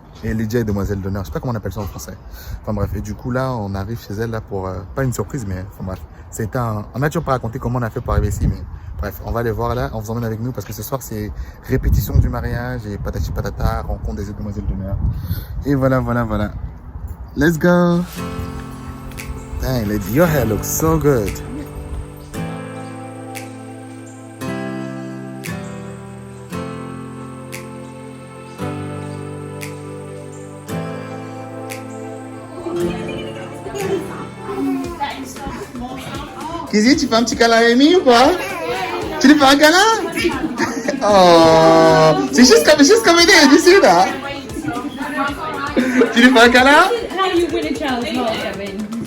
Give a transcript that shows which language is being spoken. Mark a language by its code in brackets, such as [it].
[fr] Et Lydia est demoiselle d'honneur, je sais pas comment on appelle ça en français. Enfin bref, et du coup là, on arrive chez elle là pour, pas une surprise, mais enfin bref. C'était on a toujours pas raconté comment on a fait pour arriver ici, mais bref, on va aller voir là, on vous emmène avec nous parce que ce soir c'est répétition du mariage et patati patata, rencontre des demoiselles d'honneur. Et voilà, voilà, voilà. [en] Let's go! Dang, lady, your hair looks so good. [fr] Kizzy, tu fais un petit câlin à Amy ou pas? Tu lui fais un câlin? Oh, c'est juste comme une idée, tu sais là? Tu lui fais un câlin? [en] How you win a child's heart, Kevin?